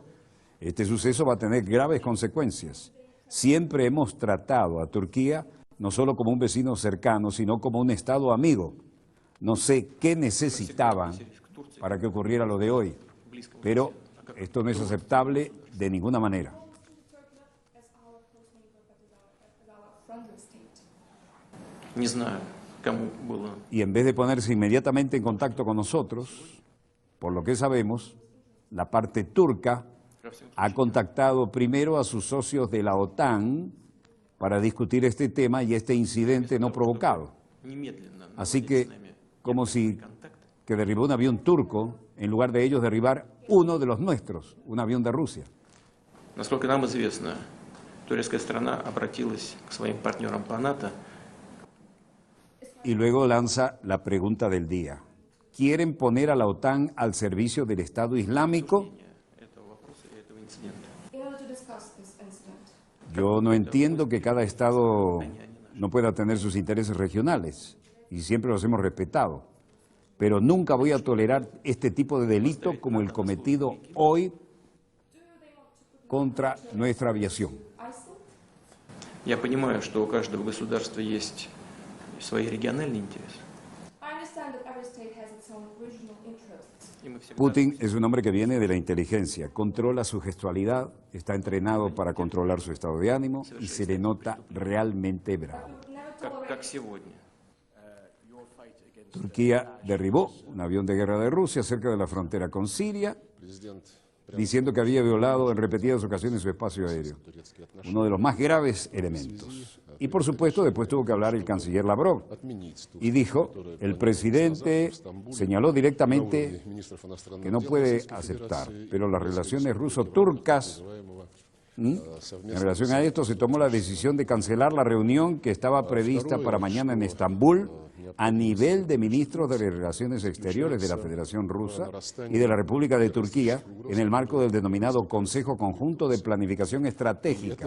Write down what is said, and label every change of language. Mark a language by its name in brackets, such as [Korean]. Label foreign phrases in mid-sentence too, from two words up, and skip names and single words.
[Spanish] Este suceso va a tener graves consecuencias. Siempre hemos tratado a Turquía no solo como un vecino cercano, sino como un Estado amigo. No sé qué necesitaban para que ocurriera lo de hoy, pero esto no es aceptable de ninguna manera. [Russian] Не знаю, кому было. [Spanish] Y en vez de ponerse inmediatamente en contacto con nosotros, por lo que sabemos, la parte turca ha contactado primero a sus socios de la OTAN para discutir este tema y este incidente no provocado. [Russian] Немедленно [Spanish] Así [Russian] наладить [Spanish] que, [Russian] с нами [Spanish] como si [Russian] контакты. [Spanish] que derribó un avión turco, en lugar de ellos derribar uno de los nuestros, un avión de Rusia. [Russian] Насколько нам известно, турецкая страна обратилась к своим партнерам по НАТО. [Spanish] Y luego lanza la pregunta del día. ¿Quieren poner a la OTAN al servicio del Estado Islámico? [Russian] Этого вопроса и этого инцидента. [English] In order to discuss this incident, [Spanish] Yo no entiendo que cada Estado no pueda tener sus intereses regionales, y siempre los hemos respetado. Pero nunca voy a tolerar este tipo de delito como el cometido hoy contra nuestra aviación. ISIL? [Russian] Я понимаю, что у каждого государства есть свои региональные интересы. [English] I understand that every state has its own regional interests. [Russian] И мы всегда [Spanish] Putin es un hombre que viene de la inteligencia, controla su gestualidad, está entrenado para controlar su estado de ánimo y se le nota realmente bravo. [English] We would never [Russian] как [English] tolerate [Russian] сегодня. [Spanish] Turquía derribó un avión de guerra de Rusia cerca de la frontera con Siria, diciendo que había violado en repetidas ocasiones su espacio aéreo, uno de los más graves elementos. Y por supuesto, después tuvo que hablar el canciller Lavrov y dijo, el presidente señaló directamente que no puede aceptar, pero las relaciones ruso-turcas, en relación a esto, se tomó la decisión de cancelar la reunión que estaba prevista para mañana en Estambul a nivel de ministros de Relaciones Exteriores de la Federación Rusa y de la República de Turquía en el marco del denominado Consejo Conjunto de Planificación Estratégica.